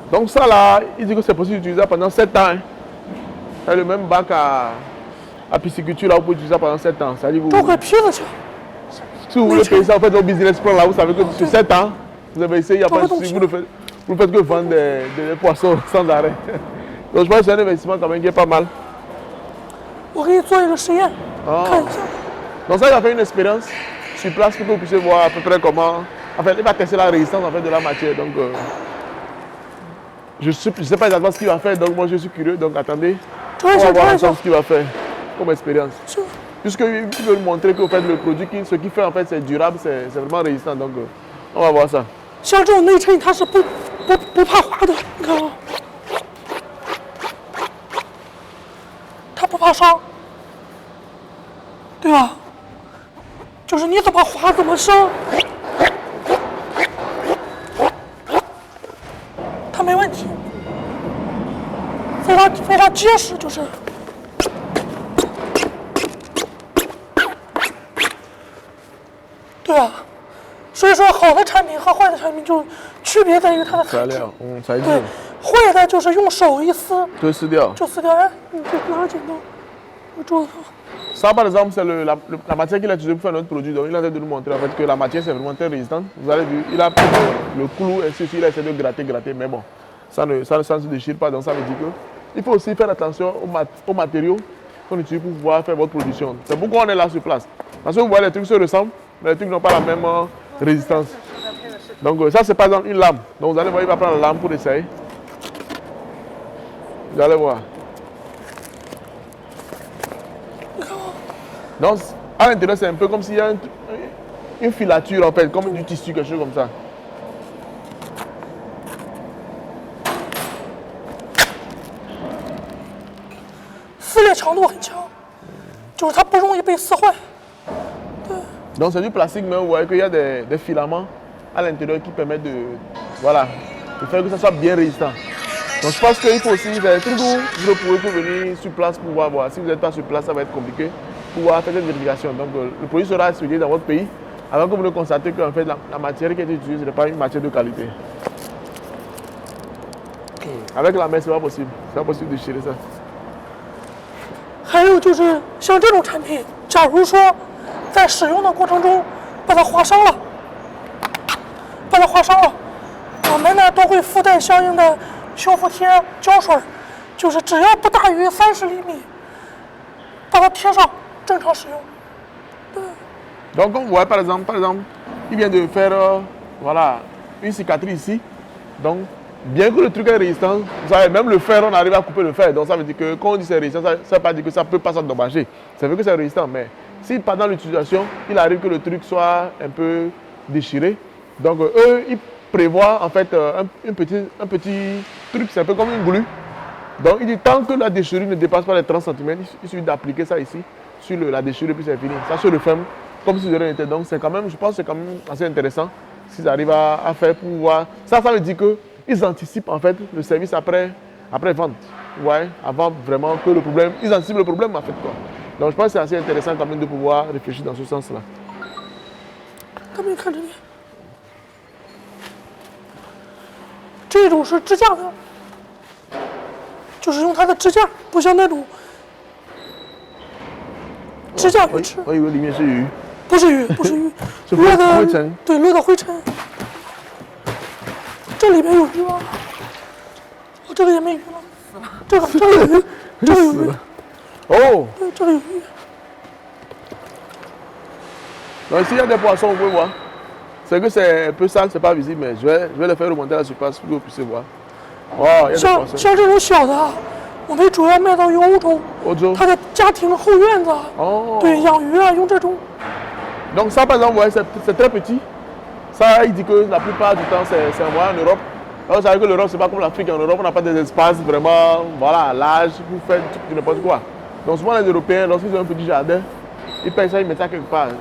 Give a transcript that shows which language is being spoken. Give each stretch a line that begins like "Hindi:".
French: Donc ça là, il dit que c'est possible d'utiliser pendant 7 ans. Hein. C'est le même bac à pisciculture là, vous pouvez utiliser ça pendant 7 ans. C'est-à-dire vous,
Chinese: 找块坯子去。
French: si vous voulez payer ça, vous faites votre business plan là, vous savez que sur 7 ans, vous avez essayé, il n'y a pas de souci, vous ne faites que vendre des poissons sans arrêt. Donc je pense que c'est un investissement quand même qui est pas mal.
Chinese: 我给你做一个实验，看一下。
French: Donc ça, il a fait une expérience sur place pour que vous puissiez voir à peu près comment... En fait, il va tester la résistance en fait, de la matière. Donc, je ne sais pas exactement ce qu'il va faire, donc moi je suis curieux. Donc attendez, on va voir ensemble ce qu'il va faire comme expérience. Puisqu'il veut montrer que fait, le produit, ce qu'il fait en fait, c'est durable, c'est vraiment résistant. Donc on va voir ça.
Chinese: 像这种内衬它是不怕滑的，你看啊，它不怕伤，对吧？就是你怎么滑怎么伤，它没问题，非常结实，就是。对啊，所以说好的产品和坏的产品就区别在于它的材质。材质。对，坏的就是用手一撕就撕掉。就撕掉。哎，你就拿个剪刀，我桌子上。
French: Ça, par exemple, c'est la matière qu'il a utilisée pour faire notre produit. Donc, il a essayé de nous montrer en fait, que la matière, c'est vraiment très résistante. Vous avez vu, il a pris le clou et ceci, il a essayé de gratter. Mais bon, ça ne se déchire pas. Donc, ça veut dire qu'il faut aussi faire attention aux matériaux qu'on utilise pour pouvoir faire votre production. C'est pourquoi on est là sur place. Parce que vous voyez, les trucs se ressemblent, mais les trucs n'ont pas la même résistance. Donc, ça, c'est par exemple une lame. Donc, vous allez voir, il va prendre la lame pour essayer. Vous allez voir. Donc, à l'intérieur, c'est un peu comme s'il y a une filature, en fait, comme du tissu, quelque chose comme ça.
Chinese: 撕裂强度很强，就是它不容易被撕坏。对。
French: Donc, c'est du plastique, mais vous voyez qu'il y a des filaments à l'intérieur qui permettent de, voilà, de faire que ça soit bien résistant. Donc je pense qu'il faut aussi faire tout vous ne pouvez venir sur place pour voir. Si vous n'êtes pas sur place, ça va être compliqué pour pouvoir faire cette vérification. Donc le produit sera expédié dans votre pays avant que vous ne constatez que en fait, la matière qui est utilisée n'est pas une matière de qualité. Avec la main, ce n'est pas possible. Ce n'est pas possible de déchirer ça.
Chinese: 还有就是像这种产品，假如说在使用的过程中把它划伤了，我们呢都会附带相应的修复贴、胶水，就是只要不大于30厘米，把它贴上，正常使用。
French: Donc, comme vous voyez, par exemple, il vient de faire voilà, une cicatrice ici. Donc, bien que le truc est résistant, vous savez, même le fer, on arrive à couper le fer. Donc, ça veut dire que quand on dit c'est résistant, ça ne veut pas dire que ça ne peut pas s'endommager. Ça veut dire que c'est résistant. Mais si pendant l'utilisation, il arrive que le truc soit un peu déchiré, donc eux, ils prévoient en fait un petit truc, c'est un peu comme une glue. Donc, il dit tant que la déchirure ne dépasse pas les 30 cm, il suffit d'appliquer ça ici sur la déchirure, puis c'est fini. Ça se referme comme si de rien n'était. Donc c'est quand même, je pense que c'est quand même assez intéressant s'ils arrivent à faire pour voir. Ça veut dire qu'ils anticipent en fait le service après vente. Ouais, avant vraiment que le problème, ils anticipent le problème en fait quoi. Donc je pense que c'est assez intéressant quand même de pouvoir réfléchir dans ce sens-là.
Chinese: 他们看这里，这种是支架的，就是用它的支架，不像那种支架鱼翅。我以为里面是鱼。不是鱼，不是鱼，是落的灰尘。对，落的灰尘。这里面有鱼吗？哦，这个也没鱼了。这个有鱼，这个有鱼。哦。对，这个有鱼。
French: Donc ici il y a des poissons, vous pouvez voir. C'est que c'est un peu sale, c'est pas visible, mais je vais le faire remonter à la surface pour que vous puissiez voir. Wow, il y a des poissons.
Chinese: 像这种小的啊，我们主要卖到于欧洲。欧洲。它的家庭后院子。哦。对，养鱼啊，用这种。
French: Donc ça par exemple, vous voyez, c'est très petit. Ça, il dit que la plupart du temps, c'est envoyé en Europe. Alors, vous savez que l'Europe, c'est pas comme l'Afrique. En Europe, on n'a pas des espaces vraiment, voilà, larges pour faire n'importe quoi. Donc souvent, les Européens, lorsqu'ils ont un petit jardin, ils payent ça, ils mettent ça quelque part.